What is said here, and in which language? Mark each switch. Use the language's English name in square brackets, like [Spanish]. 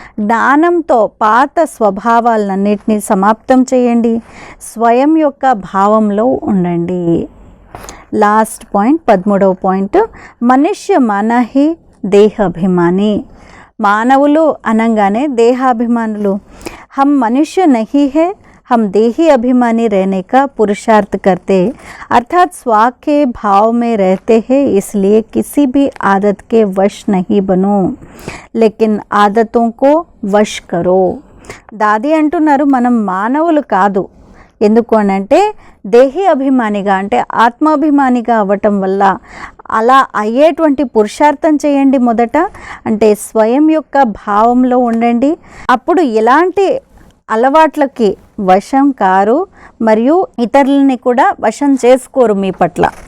[Telugu] జ్ఞానంతో పాత స్వభావాలన్నింటినీ సమాప్తం చేయండి, స్వయం యొక్క భావంలో ఉండండి. లాస్ట్ పాయింట్ 13వ పాయింట్, మనుష్య మానహి దేహాభిమాని. మానవులు అనగానే దేహాభిమానులు. [Hindi] హమ్ మనుష్య నహీ హే, हम देही अभिमानी रहने का पुरुषार्थ करते, अर्थात स्व के भाव में रहते हैं. इसलिए किसी भी आदत के वश नहीं बनो, लेकिन आदतों को वश करो. [Telugu] దాది అంటున్నారు మనం మానవులు కాదు, ఎందుకు అనంటే దేహి అభిమానిగా అంటే ఆత్మాభిమానిగా అవ్వటం వల్ల అలా అయ్యేటువంటి పురుషార్థం చేయండి. మొదట అంటే స్వయం యొక్క భావంలో ఉండండి. అప్పుడు ఎలాంటి అలవాట్లకి వశం కారు మరియు ఇతరులని కూడా వశం చేసుకోరు మీ పట్ల.